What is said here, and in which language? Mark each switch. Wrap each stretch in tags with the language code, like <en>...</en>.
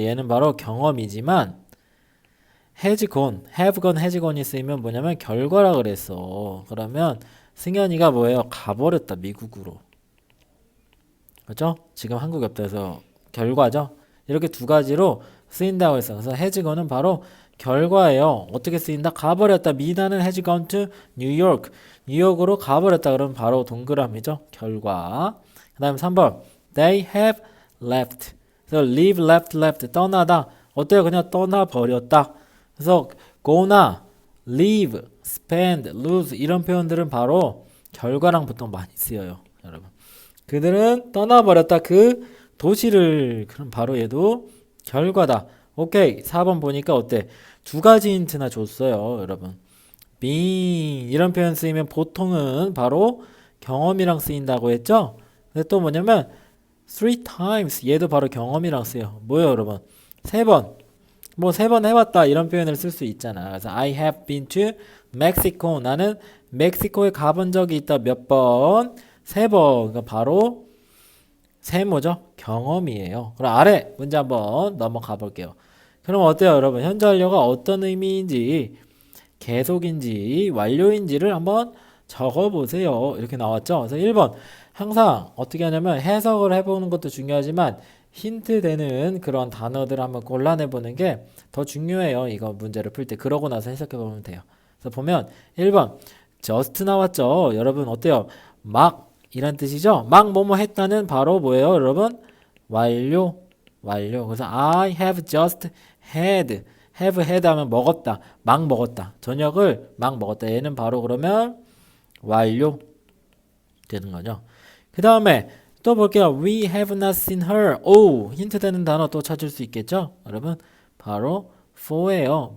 <ko>얘는 바로 경험이지만</ko> <en>has gone, have gone, has gone</en> <ko>이 쓰이면 뭐냐면 결과라 그랬어. 그러면 승현이가 뭐예요? 가버렸다. 미국으로. 그죠? 지금 한국에 없다 해서 결과죠. 이렇게 두 가지로 쓰인다고 했어. 그래서 has gone은 바로 결과예요. 어떻게 쓰인다? 가버렸다. 미나는</ko> <en>has gone to New York.</en> <ko>뉴욕으로 가버렸다. 그러면 바로 동그라미죠. 결과. 그 다음에 3번.</ko> <en>They have left.</en> <ko>그래서</ko> <en>leave, left.</en> <ko>떠나다. 어때요? 그냥 떠나버렸다. 그래서 go나 leave, spend, lose 이런 표현들은 바로 결과랑 보통 많이 쓰여요. 여러분. 그들은 떠나버렸다. 그 도시를. 그럼 바로 얘도 결과다. 오케이. 4번 보니까 어때? 두 가지 힌트나 줬어요. 여러분. been 이런 표현 쓰이면 보통은 바로 경험이랑 쓰인다고 했죠? 근데 또 뭐냐면</ko> <en>three times</en> <ko>얘도 바로 경험이랑 쓰여. 뭐예요, 여러분? 세 번. 뭐 세 번 해봤다 이런 표현을 쓸 수 있잖아.</ko> <en>그래서 I have been to Mexico.</en> <ko>나는 멕시코에 가본 적이 있다. 몇 번? 세 번. 그러니까 바로 세모죠. 경험이에요. 그럼 아래 문제 한번 넘어가 볼게요. 그럼 어때요, 여러분? 현재 완료가 어떤 의미인지, 계속인지, 완료인지를 한번 적어보세요. 이렇게 나왔죠? 그래서 1번. 항상 어떻게 하냐면 해석을 해보는 것도 중요하지만 힌트 되는 그런 단어들을 한번 골라내보는 게 더 중요해요. 이거 문제를 풀 때. 그러고 나서 해석해보면 돼요. 그래서 보면 1번. just 나왔죠? 여러분 어때요? 막 이란 뜻이죠? 막 뭐뭐 했다는 바로 뭐예요, 여러분? 완료. 그래서</ko> <en>I have just had. have had</en> <ko>하면 먹었다. 막 먹었다. 저녁을 막 먹었다. 얘는 바로 그러면 완료 되는 거죠. 그 다음에 또 볼게요.</ko> <en>We have not seen her.</en> <ko>오, 힌트 되는 단어 또 찾을 수 있겠죠? 여러분, 바로 for예요.</ko>